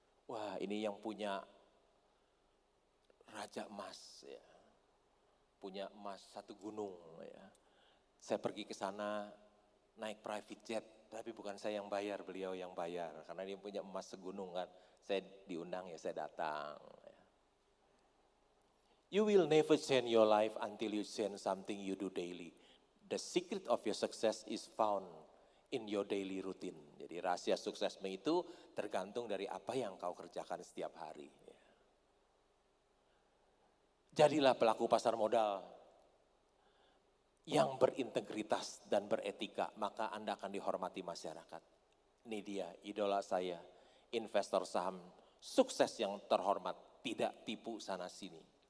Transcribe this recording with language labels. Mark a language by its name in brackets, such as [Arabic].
[Indonesian] Wah, ini yang punya Raja Emas, ya. Punya emas satu gunung. Ya. Saya pergi ke sana naik private jet, tapi bukan saya yang bayar, beliau yang bayar, karena dia punya emas segunung kan. Saya diundang ya saya datang. [English] You will never change your life until you change something you do daily. The secret of your success is found in your daily routine. [Indonesian] Jadi rahasia suksesmu itu tergantung dari apa yang kau kerjakan setiap hari. Jadilah pelaku pasar modal yang berintegritas dan beretika, maka Anda akan dihormati masyarakat. Ini dia idola saya, investor saham sukses yang terhormat, tidak tipu sana sini.